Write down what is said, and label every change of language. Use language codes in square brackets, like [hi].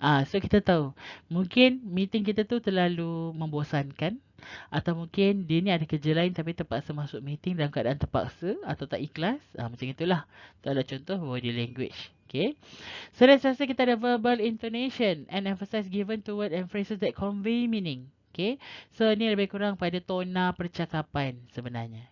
[ms] So kita tahu, mungkin meeting kita tu terlalu membosankan, atau mungkin dia ni ada kerja lain tapi terpaksa masuk meeting dalam keadaan terpaksa atau tak ikhlas. Macam itulah. Itu adalah contoh body language. [en] Okay. So let's say [ms] kita ada [en] verbal intonation and emphasis given to word and phrases that convey meaning. Okay. [ms] So ni lebih kurang pada tona percakapan sebenarnya.